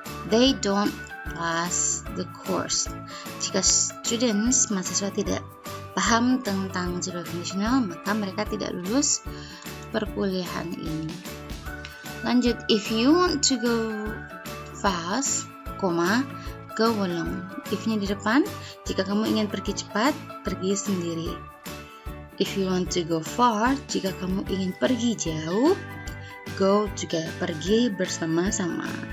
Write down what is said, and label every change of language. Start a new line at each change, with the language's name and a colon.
English: They don't pass the course.
Indonesian: Jika
English: students,
Indonesian: mahasiswa tidak paham tentang zero conditional, maka mereka tidak lulus perkuliahan ini. Lanjut,
English: if you want to go fast,
Indonesian: koma,
English: go alone. If-nya
Indonesian: di depan, jika kamu ingin pergi cepat, pergi sendiri.
English: If you want to go far,
Indonesian: jika kamu ingin pergi jauh,
English: go together,
Indonesian: pergi bersama-sama.